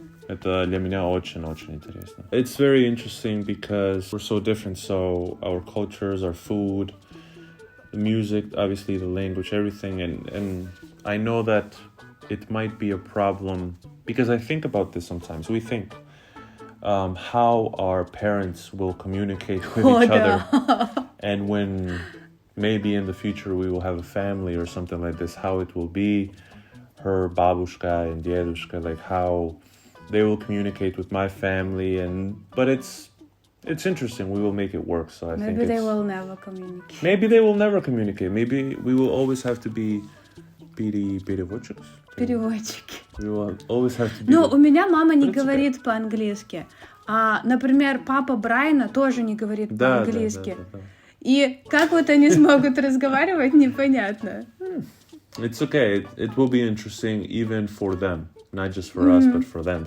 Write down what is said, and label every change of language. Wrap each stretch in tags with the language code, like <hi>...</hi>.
<ru>Это для меня очень-очень интересно.</ru> <en>It's very interesting because we're so different. So our cultures, our food, the music, obviously the language, everything. And I know that it might be a problem because I think about this sometimes. We think how our parents will communicate with each other. And when maybe in the future we will have a family or something like this, how it will be, her babushka and dedushka, like how they will communicate with my family. But it's interesting. We will make it work. So I think Maybe they will never communicate. Maybe they will never communicate. Maybe we will always have to be переводчики.</en> <ru>Переводчики.</ru> <en>We will always have to be.</en> <ru>Ну, у меня мама не говорит по-английски. А, например, папа Брайана тоже не говорит по-английски. Да. И как вот они смогут разговаривать, непонятно.</ru> <en>It's okay. It will be interesting even for them, not just for us, but for them.</en>